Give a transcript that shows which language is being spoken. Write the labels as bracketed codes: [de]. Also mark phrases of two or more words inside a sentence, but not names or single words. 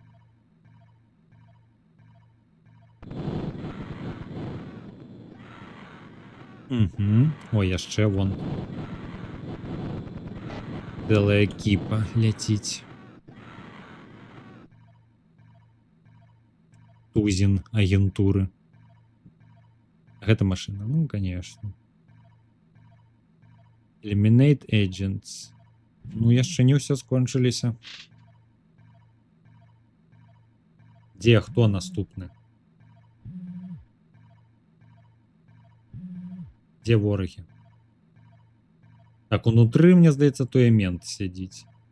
[be] Ой, яшчэ вон. Цэлая кіпа ляціць. Тузін агентуры. Гэта машина, ну, конечно. [en] Eliminate agents. [be] Ну, яшчэ не ўсё скончыліся. Дзе, хто наступны? Дзе ворагі? Так, унутры, мне здаецца, той мент сядзіць.